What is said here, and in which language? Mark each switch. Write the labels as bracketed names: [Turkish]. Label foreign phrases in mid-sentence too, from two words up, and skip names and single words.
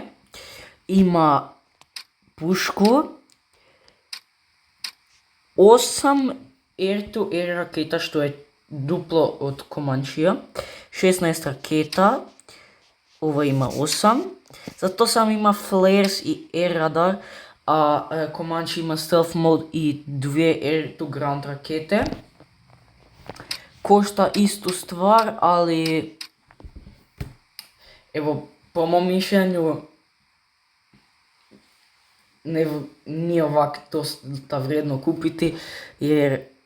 [Croatian] Ima pušku, 8 [English] air-to-air [Croatian] raketa, što je duplo od Comanchea, 16 raketa, ovo ima 8, zato sam ima flares i [English] air radar, [Croatian] a Comanche ima [English] stealth mode [Croatian] i 2 [English] air-to-ground [Croatian] rakete. Košta istu stvar, ali evo, po mom mišljenju nije ovak dosta vrijedno kupiti, jer